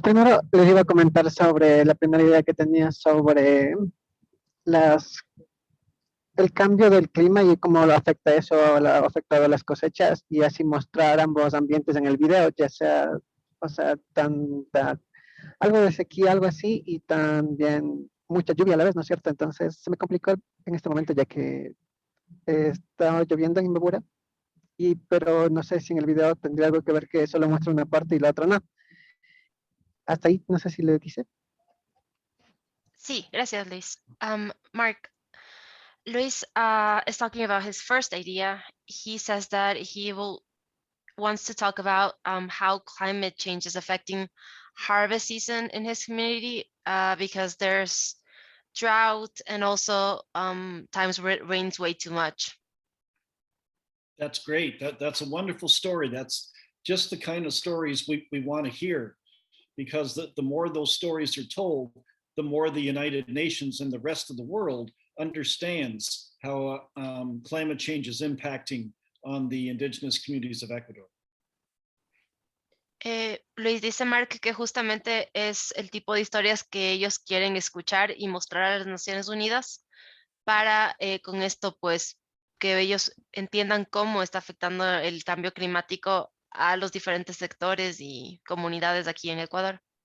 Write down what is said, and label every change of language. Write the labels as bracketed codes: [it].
[es] Primero, les iba a comentar sobre la primera idea que tenía sobre el cambio del clima y cómo lo afecta eso, ha afectado las cosechas, y así mostrar ambos ambientes en el video, ya sea, o sea, algo de sequía, algo así, y también mucha lluvia a la vez, ¿no es cierto? Entonces se me complicó en este momento, ya que está lloviendo en Imbabura, pero no sé si en el video tendría algo que ver que solo muestra una parte y la otra no. Hasta ahí, no sé si le dice. Sí, gracias, Luis. [en] Mark, Luis is talking about his first idea. He says that wants to talk about how climate change is affecting harvest season in his community because there's drought and also times where it rains way too much. That's great. That's a wonderful story. That's just the kind of stories we want to hear, because the more those stories are told, the more the United Nations and the rest of the world understands how climate change is impacting on the indigenous communities of Ecuador. [es] Luis, dice Mark que justamente es el tipo de historias que ellos quieren escuchar y mostrar a las Naciones Unidas para con esto pues que ellos entiendan cómo está afectando el cambio climático a los diferentes sectores y comunidades aquí en Ecuador.